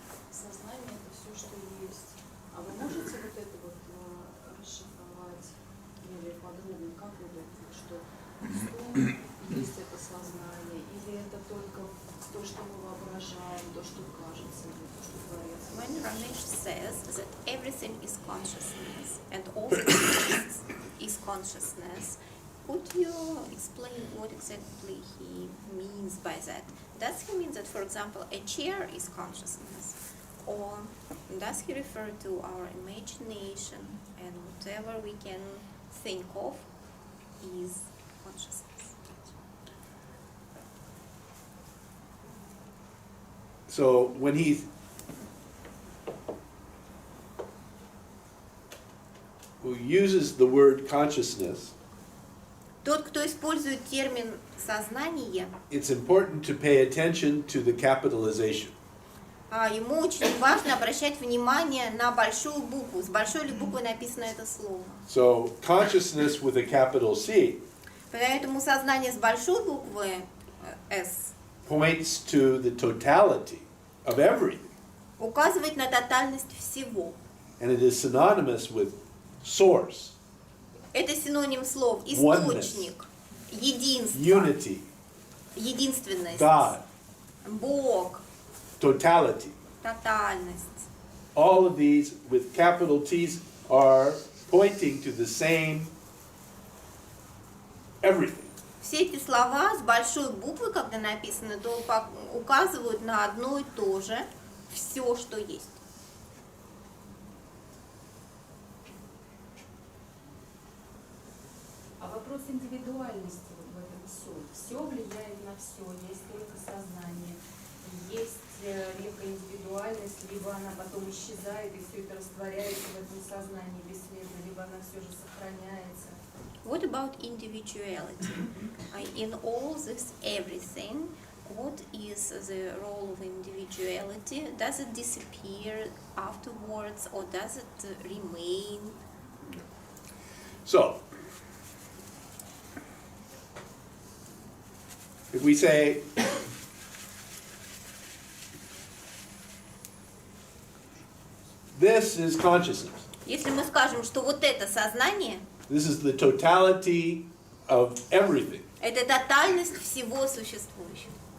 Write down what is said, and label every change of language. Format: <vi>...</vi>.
<ru>Сознание это все, что есть. А вы можете вот это вот расшифровать более подробно, как вот это, что есть это сознание, или это только то, что мы воображаем, то, что кажется, или то, что творится?</ru> <en>When Ramesh says that everything is consciousness and all that exists is consciousness, could you explain what exactly he means by that? Does he mean that, for example, a chair is consciousness? Or does he refer to our imagination and whatever we can think of is consciousness? So when he who uses the word consciousness,</en> <ru>Тот, кто использует термин «сознание»,</ru> <en>it's important to pay attention to the capitalization.</en> <ru>ему очень важно обращать внимание на большую букву. С большой ли буквы написано это слово.</ru> <en>So consciousness with a capital C</en> <ru>Поэтому сознание с большой буквы «С»</ru> <en>points to the totality of everything.</en> <ru>указывает на тотальность всего.</ru> <en>And it is synonymous with source,</en> <ru>Это синоним слов источник, единство,</ru> <en>unity,</en> <ru>единственность,</ru> <en>God,</en> <ru>Бог,</ru> <en>totality.</en> <ru>тотальность.</ru> <en>All of these with capital T's are pointing to the same everything.</en> <ru>Все эти слова с большой буквы, когда написаны, то указывают на одно и то же, все, что есть. А вопрос индивидуальности вот в этом все. Все влияет на все, есть только сознание, есть некая индивидуальность, либо она потом исчезает и все это растворяется в этом сознании бесследно, либо она все же сохраняется.</ru> <en>What about individuality? In all this everything, what is the role of individuality? Does it disappear afterwards or does it remain? So, if we say, this is consciousness,</en> <ru>Если мы скажем, что вот это сознание,</ru> <en>this is the totality of everything,</en> <ru>это тотальность всего существующего.</ru>